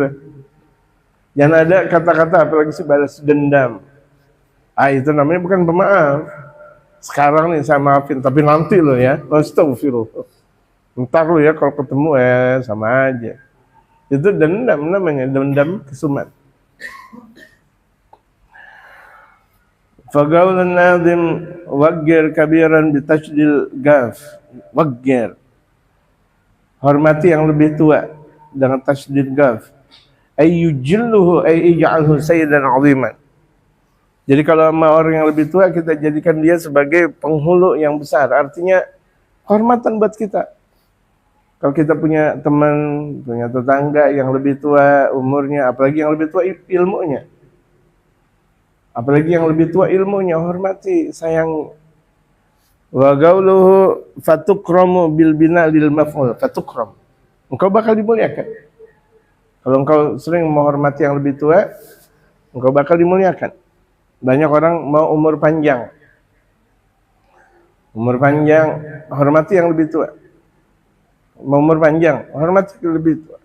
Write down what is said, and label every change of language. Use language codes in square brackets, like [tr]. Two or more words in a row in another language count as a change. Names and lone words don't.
[id] Jangan ada kata-kata apalagi balas dendam. Itu namanya bukan pemaaf. Sekarang nih saya maafin, tapi nanti lo ya, astagfirullah. Ntar lo ya kalau ketemu sama aja. Itu dendam namanya, dendam kesumat. [ar] فقول الناظم وقر كبيرا بتشديد القاف. وقر, [id] hormati yang lebih tua dengan [ar] تشديد القاف. أي يجله أي يجعله سيدا عظيما. [id] Jadi kalau sama orang yang lebih tua, kita jadikan dia sebagai penghulu yang besar. Artinya kehormatan buat kita. Kalau kita punya teman, punya tetangga yang lebih tua umurnya, apalagi yang lebih tua ilmunya. Apalagi yang lebih tua ilmunya, hormati, sayang. [ar] وقوله فتكرم بالبناء للمفعول، فتكرم. [id] Engkau bakal dimuliakan. Kalau engkau sering menghormati yang lebih tua, engkau bakal dimuliakan. Banyak orang mau umur panjang. Hormati yang lebih tua. Mau umur panjang, hormati yang lebih tua.